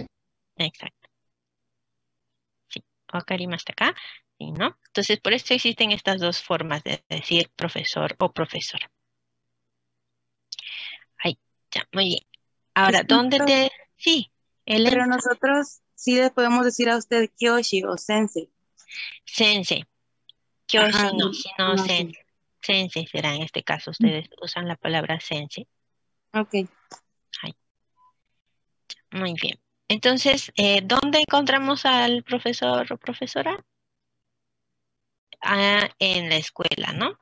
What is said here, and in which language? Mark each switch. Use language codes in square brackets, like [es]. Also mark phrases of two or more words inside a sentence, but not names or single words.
[es] Exacto. Sí, Wakarima está acá. Sí, ¿no? Entonces, por eso existen estas dos formas de decir profesor o profesora. Ahí, ya, muy bien. Ahora, ¿dónde te...? Sí, Ellen. Pero nosotros sí le podemos decir a usted Kyoshi o Sensei. Sensei. Kyoshi Ajá, no, sino no, sensei. Sensei será en este caso. Ustedes usan la palabra sensei. Ok. Ahí. Muy bien. Entonces, ¿dónde encontramos al profesor o profesora? Ah, en la escuela, ¿no?